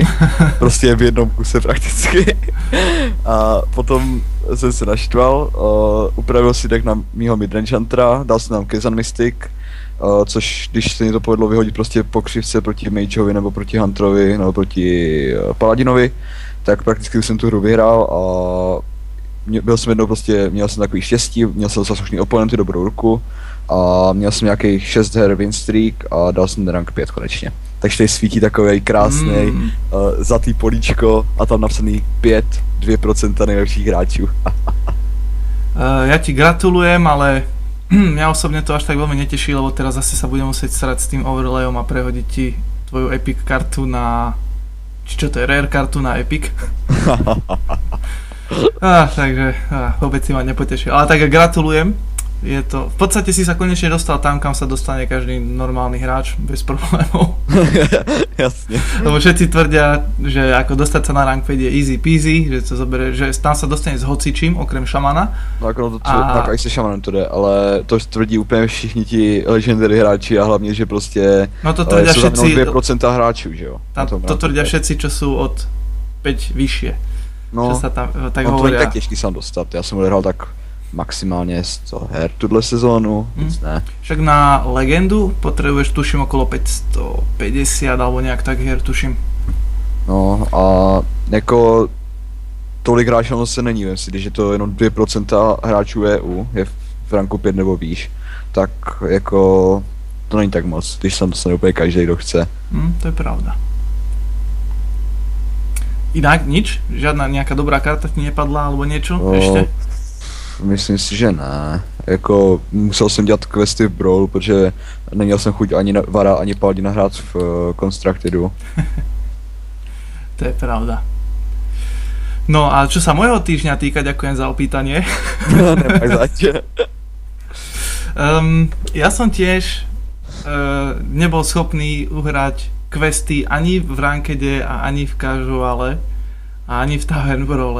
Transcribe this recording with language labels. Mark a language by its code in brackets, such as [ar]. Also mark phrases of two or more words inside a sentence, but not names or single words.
[cs] Prostě v jednom kuse prakticky. A potom jsem se naštval, upravil si deck na mýho [en] midrange huntera, [cs] dal jsem tam Kezan Mystic, což když se mi to povedlo vyhodit prostě po křivce proti mageovi nebo proti hunterovi nebo proti paladinovi, tak prakticky jsem tu hru vyhrál a měl jsem takový štěstí, měl jsem slušný oponenty, dobrou ruku a měl jsem nějakých 6 her [en] win streak [cs] a dal jsem rank 5 konečně. Takže tady svítí takový krásný zlatý políčko a tam napsaný 2% nejlepších hráčů. [sk] Ja ti gratulujem, ale mňa osobne to až tak veľmi neteší, lebo teraz zase sa budem musieť srať s tým overlayom a prehodiť ti tvoju epic kartu na... Čo to je? Rare kartu na epic? Takže vôbec si ma nepotešil. Ale tak gratulujem. Je to, v podstate si sa konečne dostal tam, kam sa dostane každý normálny hráč bez problémov. Jasne. Lebo všetci tvrdia, že ako dostať sa na rank 5 je [en] easy peasy, [sk] že to zoberie, že tam sa dostane s hocičím, okrem šamana. [cs] No ako tak aj se šamanem to jde, ale to tvrdí úplně všichni ti legendary hráči a hlavně, že prostě [sk] no to tvrdia všetci, [cs] 2% hráčů, že jo? [sk] To tvrdia všetci, čo sú od 5 vyššie. No, čo sa tam tak no hovoria. [cs] To je tak těžký sám dostat, já jsem odehrál tak maximálně 100 her tuhle sezónu, nic ne. [sk] Však na legendu potrebuješ tuším okolo 550 alebo nejak tak her tuším. [cs] No a jako tolik hráčů se není, vem si, když je to jenom 2% hráčů EU, je v ranku 5 nebo výš, tak jako to není tak moc, když tam dostane úplně každý, kdo chce. [sk] To je pravda. Inak nič? Žiadna nejaká dobrá karta ti nepadla alebo niečo ešte? [cs] Myslím si, že ne. Jako musel jsem dělat questy v Brawl, protože neměl jsem chuť ani Vara, ani Paladina hrát v Constructedu. [sk] To je pravda. No a čo sa môjho týždňa týka, ďakujem za opýtanie. Nemáš zač. Ja som tiež nebol schopný uhrať questy ani v rankede a ani v casuale a ani v [en] tavern brawle.